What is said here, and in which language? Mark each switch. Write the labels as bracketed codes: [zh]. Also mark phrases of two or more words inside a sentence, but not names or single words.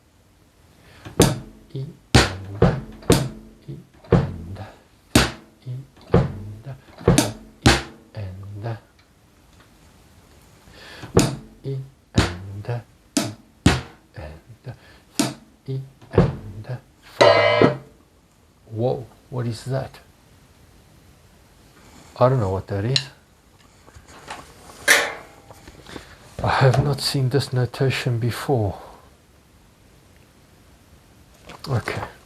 [en] E and E and E and 4 E and E and E and 5. Whoa, what is that? I don't know what that is. I have not seen this notation before. Okay.